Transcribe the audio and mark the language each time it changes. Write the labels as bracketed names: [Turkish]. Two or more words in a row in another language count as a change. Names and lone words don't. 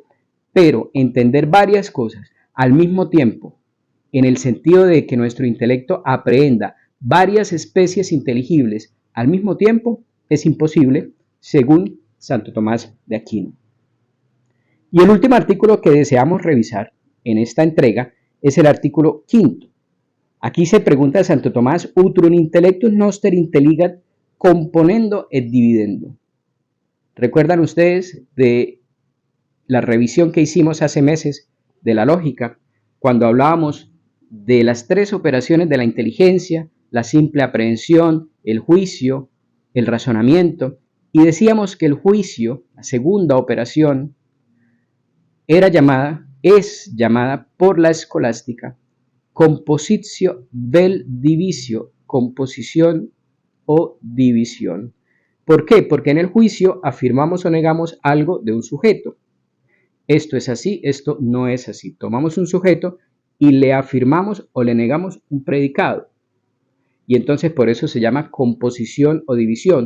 [Spanish] Pero entender varias cosas al mismo tiempo, en el sentido de que nuestro intelecto aprehenda varias especies inteligibles al mismo tiempo, es imposible, según Santo Tomás de Aquino. Y el último artículo que deseamos revisar en esta entrega es el artículo 5. Aquí se pregunta a Santo Tomás, [Latin] utrum intellectus noster intelligat componendo et dividendo. [Spanish] ¿Recuerdan ustedes de la revisión que hicimos hace meses de la lógica, cuando hablábamos de las tres operaciones de la inteligencia, la simple aprehensión, el juicio, el razonamiento, y decíamos que el juicio, la segunda operación, es llamada por la escolástica [Latin] compositio vel divisio, [Spanish] composición o división. ¿Por qué? Porque en el juicio afirmamos o negamos algo de un sujeto. Esto es así, esto no es así. Tomamos un sujeto y le afirmamos o le negamos un predicado. Y entonces por eso se llama composición o división.